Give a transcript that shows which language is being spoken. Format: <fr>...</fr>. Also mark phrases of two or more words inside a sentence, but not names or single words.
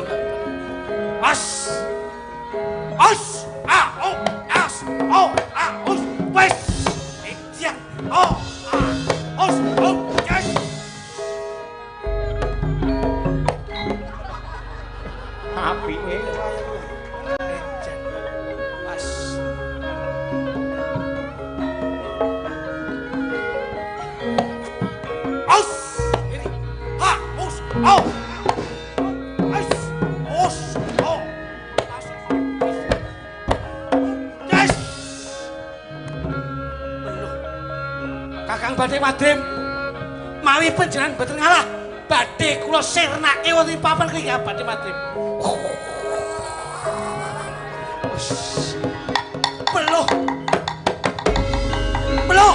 <jv>As. As. Wes. Iya. Yes. Apike. As. As. Ini. Ha. Us. Oh. As. Us. Oh. Yes.</jv> <id>Belum.</id> <jv>Kakang Batik Madrim mawi panjenengan mboten ngalah badhe kula sirnake wonten ing papan kiki Batik Madrim.</jv> <id>Belum.</id>